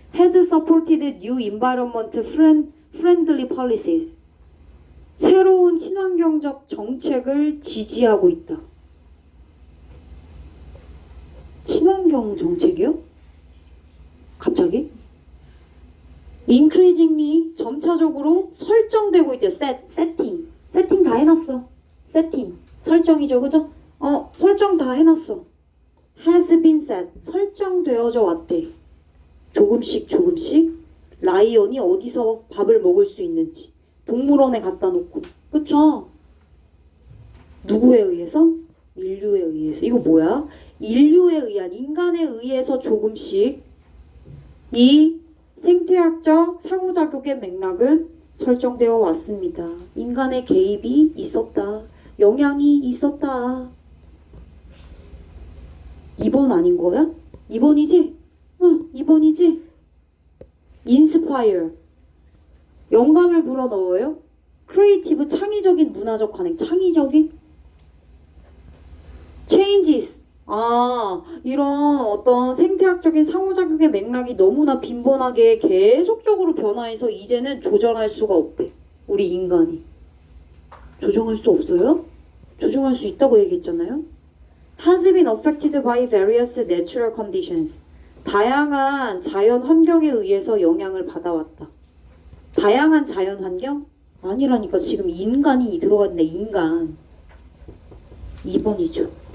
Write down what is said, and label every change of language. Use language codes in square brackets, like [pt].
[en] Has supported new environment friendly policies. [ko] 새로운 친환경적 정책을 지지하고 있다. 친환경 정책이요? 갑자기? increasingly 점차적으로 설정되고 있대요. 세팅 다 해놨어. 세팅 설정이죠, 그죠? 설정 다 해놨어. [en] has been set [ko] 설정되어져 왔대. 조금씩 라이언이 어디서 밥을 먹을 수 있는지 동물원에 갖다 놓고. 그쵸? 누구에 의해서? 인류에 의해서. 이거 뭐야? 인류에 의한, 인간에 의해서 조금씩 이 생태학적 상호작용의 맥락은 설정되어 왔습니다. 인간의 개입이 있었다. 영향이 있었다. 2번 아닌 거야? 2번이지? 응, 2번이지? inspire 영감을 불어넣어요. creative 창의적인 문화적 관행. 창의적인 changes 이런 어떤 생태학적인 상호작용의 맥락이 너무나 빈번하게 계속적으로 변화해서 이제는 조절할 수가 없대. 우리 인간이. 조정할 수 없어요? 조정할 수 있다고 얘기했잖아요. [en] has been affected by various natural conditions. [ko] 다양한 자연 환경에 의해서 영향을 받아왔다. 다양한 자연 환경? 아니라니까. 지금 인간이 들어갔네. 인간. 2번이죠.